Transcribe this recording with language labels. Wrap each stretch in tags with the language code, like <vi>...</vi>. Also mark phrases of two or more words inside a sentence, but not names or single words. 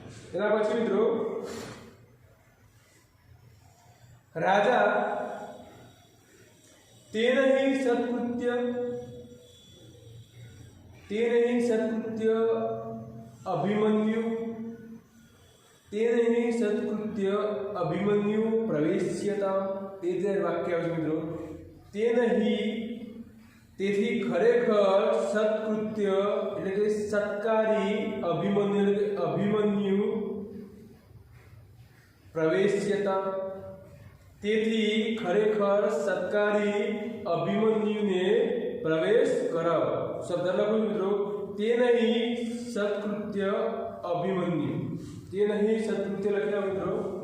<gu>એના પછી મિત્રો રાજા</gu> <sa>તેન हि सत्कृत्य अभिमन्यु प्रवेश्यता</sa> <gu>તે જે વાક્ય આવે મિત્રો</gu> <sa>તેન हि</sa> <gu>તેથી ખરેખર સત્કૃત્ય એટલે કે સત્કારી અભિમન્યુ પ્રવેશ્યતા તેથી ખરેખર સત્કારી અભિમન્યુને પ્રવેશ કરાવ શબ્દ લખો મિત્રો તે નહીં સત્કૃત્ય અભિમન્યુ તે નહીં સત્કૃત્ય લખેલા મિત્રો</gu>